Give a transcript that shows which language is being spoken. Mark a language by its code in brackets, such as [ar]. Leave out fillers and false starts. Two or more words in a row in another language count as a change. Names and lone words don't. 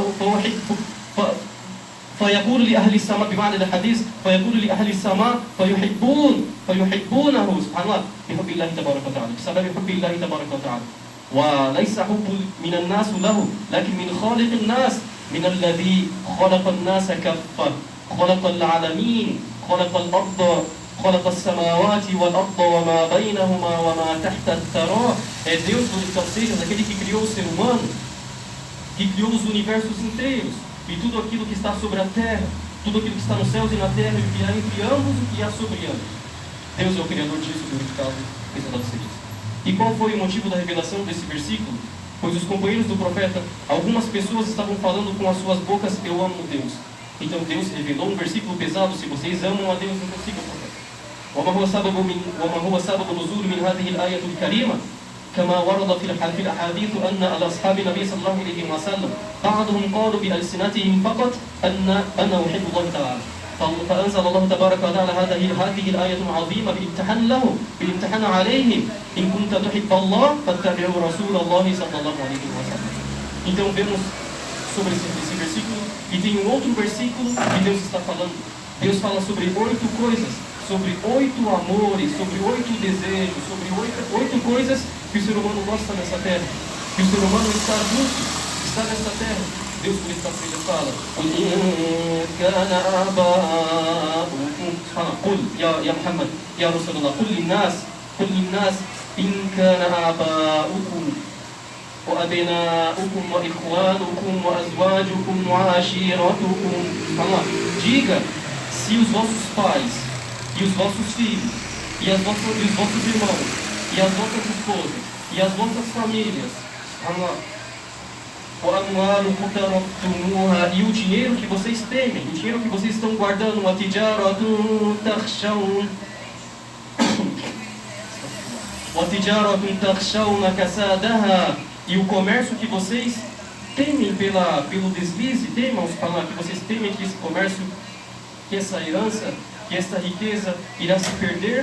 [ar] فيقول لأهل السماء بمعنى الحديث فيقول لأهل السماء فيحبونه سبحان الله بحب الله تبارك وتعالى بسبب حب الله تبارك وتعالى وليس حب من الناس له لكن من خالق الناس من الذي خلق الناس كافة خلق العالمين خلق الأرض خلق السماوات والأرض وما بينهما وما تحت الثرى. [pt] É Deus, ou seja, aquele que criou o ser humano, que criou os universos inteiros e tudo aquilo que está sobre a terra, tudo aquilo que está nos céus e na terra, e o que há entre ambos e o que há sobre ambos. Deus é o criador disso, glorificado, exaltado seja isso. E qual foi o motivo da revelação desse versículo? Pois os companheiros do profeta, algumas pessoas estavam falando com as suas bocas: eu amo Deus. Então Deus revelou um versículo pesado: se vocês amam a Deus, então sigam o profeta. [ar] وما هو سبب نزول من هذه الآية الكريمة كما ورد في الأحاديث أن الأصحاب النبي صلى الله عليه وسلم بعضهم قالوا بألسنتهم فقط أنا أحب الله تعالى فأنزل الله تبارك وتعالى هذه الآية العظيمة بالامتحان عليهم إن كنت تحب الله فاتبعوا رسول الله صلى الله عليه وسلم. [pt] Então vemos sobre esse versículo, e tem um outro versículo que Deus está falando. Deus fala sobre 8 coisas, sobre 8 amores, sobre 8 desejos, sobre 8 coisas que o ser humano gosta nessa terra, que o ser humano está nessa terra. Deus por esta trilha fala: [ar] قل يا محمد يا رسول الله قل للناس إن كان آباؤكم وأبناؤكم وإخوانكم وأزواجكم وعشيرتكم. [pt] Diga, se os vossos pais e os vossos filhos e os vossos irmãos e as vossas esposas e as vossas famílias, e o dinheiro que vocês temem, o dinheiro que vocês estão guardando, e o comércio que vocês temem pelo deslize, que vocês temem que esse comércio, que essa herança, que essa riqueza irá se perder.